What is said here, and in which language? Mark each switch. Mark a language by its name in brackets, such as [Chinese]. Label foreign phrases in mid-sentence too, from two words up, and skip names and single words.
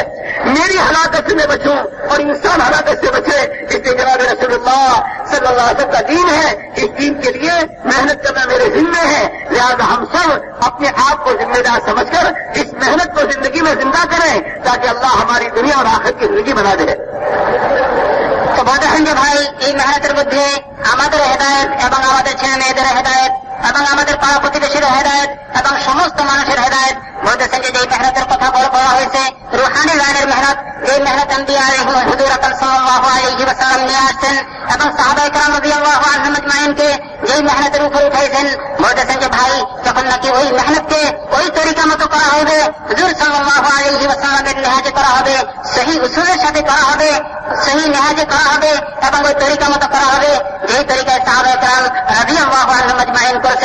[Urdu] میری ہلاکت سے میں بچوں اور انسان ہلاکت سے بچے. اس لیے جناب رسول اللہ [Arabic] صلی اللہ علیہ وسلم [Urdu] کا دین ہے. اس دین کے لیے محنت کرنا میرے ذمہ ہے. لہذا ہم سب اپنے آپ کو ذمہ دار سمجھ کر اس محنت کو زندگی میں زندہ کریں تاکہ اللہ ہماری دنیا اور آخرت کی زندگی بنا دے. [Bangla] তো বড় ভাই এই মেহনতের মধ্যে আমাদের হেদায়েত এবং আমাদের ছেলে মেয়েদের হেদায়েত এবং আমাদের পাড়া প্রতিবেশীর হেদায়েত এবং সমস্ত মানুষের হেদায়েত বলতেছেন যে মেহনতের কথা বলা হয়েছে রুহানি লাইনের মেহনত, এই মেহনত আম্বিয়া আলাইহিম হুজুর আকরাম [Arabic] صلى الله عليه وسلم [Bangla] নিয়ে আসছেন এবং সাহাবায়ে কেরাম [Arabic] رضي الله عنهم أجمعين [Bangla] যেই মেহনতের উপর উঠাইছেন বলতেছেন যে ভাই যখন নাকি ওই মেহনতকে ওই তরিকা মতো করা হবে, হুজুর [Arabic] صلى الله عليه وسلم [Bangla] নেহাজে করা হবে, সহি উসুলের সাথে করা হবে, সহি নেহাজে করা হবে এবং ওই তরিকা মতো করা হবে যেই তরিকায় সাহাবায়ে কেরাম [Arabic] رضي الله عنهم أجمعين [Bangla] করেছেন।